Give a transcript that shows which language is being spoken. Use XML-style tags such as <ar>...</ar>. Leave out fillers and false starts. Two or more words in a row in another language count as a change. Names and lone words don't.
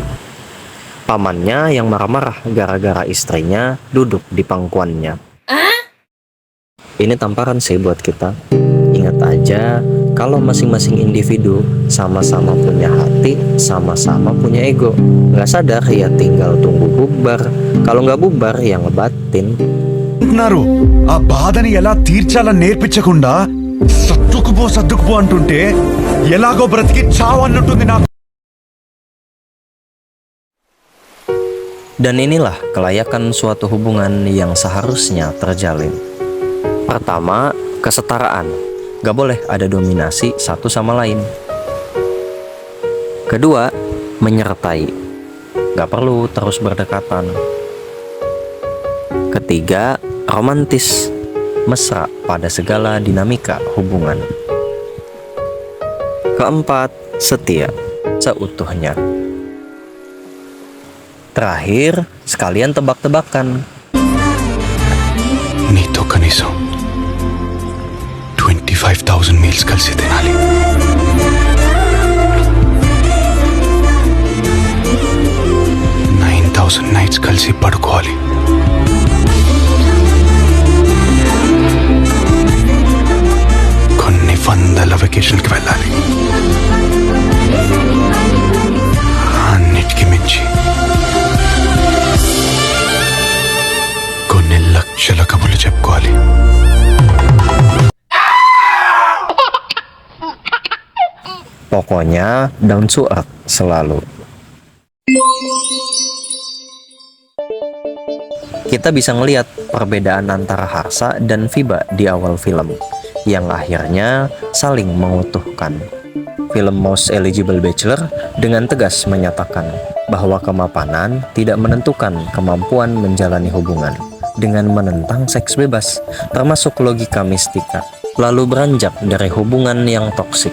<id>Pamannya yang marah-marah gara-gara istrinya duduk di pangkuannya. Ini tamparan sih buat kita. Ingat aja, kalau masing-masing individu sama-sama punya hati, sama-sama punya ego. Nggak sadar ya tinggal tunggu bubar. Kalau nggak bubar ya ngebatin.</id> <te>అంటున్నారు ఆ బాధని ఎలా తీర్చాలని నేర్పించకుండా సర్దుకుపో అంటుంటే ఎలాగో బ్రతికి చావన్నట్టుంది నాకు.</te> <id>Dan inilah kelayakan suatu hubungan yang seharusnya terjalin. Pertama, kesetaraan. Gak boleh ada dominasi satu sama lain. Kedua, menyertai. Gak perlu terus berdekatan. Ketiga, romantis. Mesra pada segala dinamika hubungan. Keempat, setia seutuhnya. Terakhir, sekalian tebak-tebakan.</id> <te>నీతో కనీసం 25,000 మీల్స్ కలిసి తినాలి. 9,000 నైట్స్ కలిసి పడుకోవాలి. కొన్ని వందల వెకేషన్కి వెళ్ళాలి. అన్నిటికీ మించి కొన్ని లక్షల కబుర్లు చెప్పుకోవాలి.</te> <id>Pokoknya</id> <en>down to earth</en> <id>selalu. Kita bisa ngelihat perbedaan antara Harsa dan Fiba di awal film, yang akhirnya saling mengutuhkan. Film Most Eligible Bachelor dengan tegas menyatakan bahwa kemapanan tidak menentukan kemampuan menjalani hubungan, dengan menentang seks bebas, termasuk logika mistika, lalu beranjak dari hubungan yang toksik.</id>